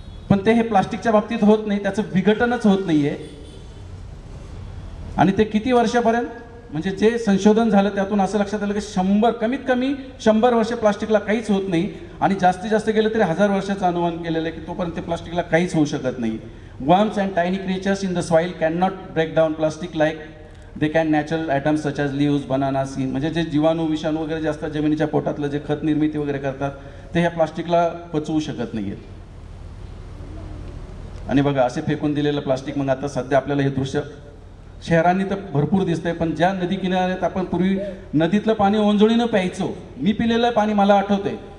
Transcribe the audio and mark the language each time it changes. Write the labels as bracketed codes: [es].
[mr] पण ते हे प्लास्टिकच्या बाबतीत होत नाही, त्याचं विघटनच होत नाही आहे. आणि ते किती वर्षापर्यंत, म्हणजे जे संशोधन झालं त्यातून असं लक्षात आलं की कमीत कमी 100 वर्ष प्लास्टिकला काहीच होत नाही. आणि जास्तीत जास्त गेलं तरी 1000 वर्षाचं अनुमान केलेलं आहे की तोपर्यंत ते प्लास्टिकला काहीच होऊ शकत नाही. [en] Worms and tiny creatures in the soil cannot break down plastic like they can natural atoms such as leaves, bananas, skin. [mr] म्हणजे जे जीवाणू, विषाणू वगैरे जे असतात जमिनीच्या पोटातलं, जे खत निर्मिती वगैरे करतात, ते ह्या प्लास्टिकला पचवू शकत नाही आहेत. आणि बघा, असे फेकून दिलेलं प्लास्टिक, मग आता सध्या आपल्याला हे दृश्य शहरांनी तर भरपूर दिसतंय. पण ज्या नदी किनाऱ्यात आपण पूर्वी नदीतलं पाणी ओंजळीनं प्यायचो, मी पिलेलं पाणी मला आठवतंय.